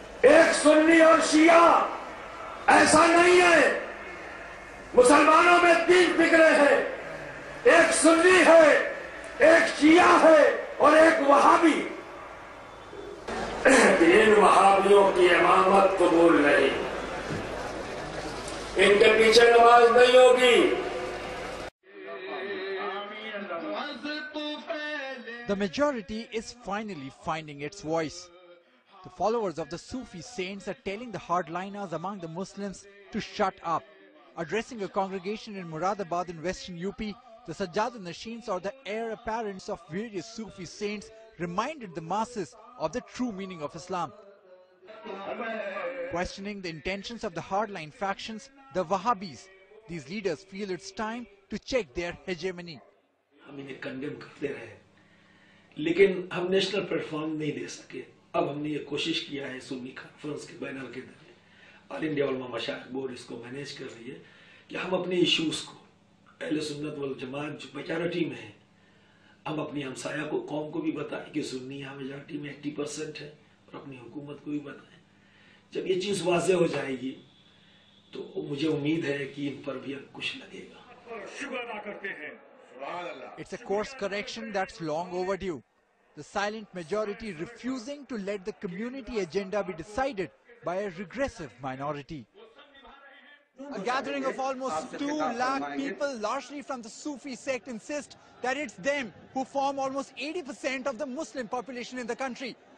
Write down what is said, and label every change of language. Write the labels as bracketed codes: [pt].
[ur] ایک سنی اور شیعہ، ایسا نہیں ہے۔ مسلمانوں میں 3 فکریں ہیں، ایک سنی ہے، ایک شیعہ ہے اور ایک وہابی۔ ان وہابیوں کی امامت قبول نہیں، ان کے پیچھے نماز نہیں ہوگی۔ [en] The majority is finally finding its voice. The followers of the Sufi saints are telling the hardliners among the Muslims to shut up. Addressing a congregation in Muradabad in western UP, the Sajjad Nasheens, or the heir apparents of various Sufi saints, reminded the masses of the true meaning of Islam. Questioning the intentions of the hardline factions, the Wahhabis, these leaders feel it's time to check their hegemony. [ur] ہم انہیں condemn کرتے رہے لیکن ہم national plate form نہیں دے سکے۔ اب ہم نے یہ کوشش کیا ہے سنی کانفرنس کے بینر کے ذریعے، آل انڈیا علماء مشائخ بورڈ اس کو مینیج کر رہی ہے کہ ہم اپنے ایشوز کو، اہل سنت والجماعت جو میجارٹی میں ہے، ہم اپنی ہمسایہ کو، قوم کو بھی بتائیں کہ سنی یہاں میجارٹی میں 80% ہے، اور اپنی حکومت کو بھی بتائیں۔ جب یہ چیز واضح ہو جائے گی تو مجھے امید ہے کہ ان پر بھی اب کچھ لگے گا۔ شکر ادا کرتے ہیں۔ [en] It's a course correction that's long overdue. The silent majority refusing to let the community agenda be decided by a regressive minority. A gathering of almost 2 lakh people, largely from the Sufi sect, insist that it's them who form almost 80% of the Muslim population in the country.